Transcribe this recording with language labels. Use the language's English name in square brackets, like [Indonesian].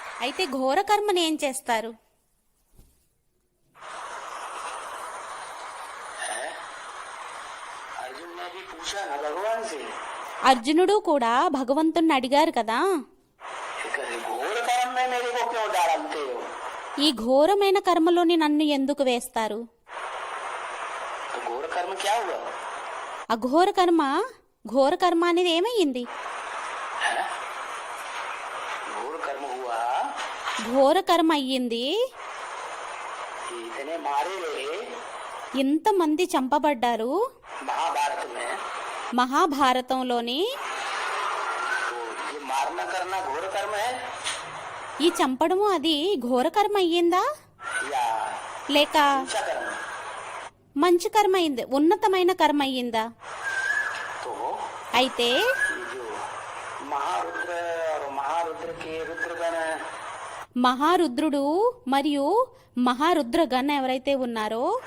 [Telugu] అయితే ఘోర కర్మని ఏం చేస్తారు? [Hindi] अर्जुन ने भी पूछा ना भगवान से, [Telugu] అర్జునుడు కూడా భగవంతుణ్ణి అడిగారు కదా, [Hindi] घोर कर्म में मेरे को क्यों डालते हो? [Telugu] ఈ ఘోరమైన కర్మలోని నన్ను ఎందుకు వేస్తారు? [Hindi] तो घोर कर्म क्या हुआ? [Telugu] అఘోర కర్మ, ఘోర కర్మ అనేది ఏమయ్యింది? [Hindi] है? घोर कर्म हुआ, [Telugu] ఘోర కర్మ అయ్యింది. [Hindi] इतने मारे गए [Telugu] ఇంతమంది చంపబడ్డారు [Hindi] महाभारत में। [Telugu] మహాభారతంలోని. [Hindi] तो ये मारना करना घोर कर्म है [Telugu] ఈ చంపడము అది ఘోర కర్మ అయ్యిందా [Hindi] या [Telugu] లేక [Hindi] ऊंचा कर्म? [Telugu] మంచి కర్మ అయింది, ఉన్నతమైన కర్మ అయ్యిందా? [Hindi] तो [Telugu] అయితే [Hindi] ये जो महारुद्र और महारुद्र के रुद्रगण, [Telugu] మహారుద్రుడు మరియు మహారుద్రగణ ఎవరైతే ఉన్నారో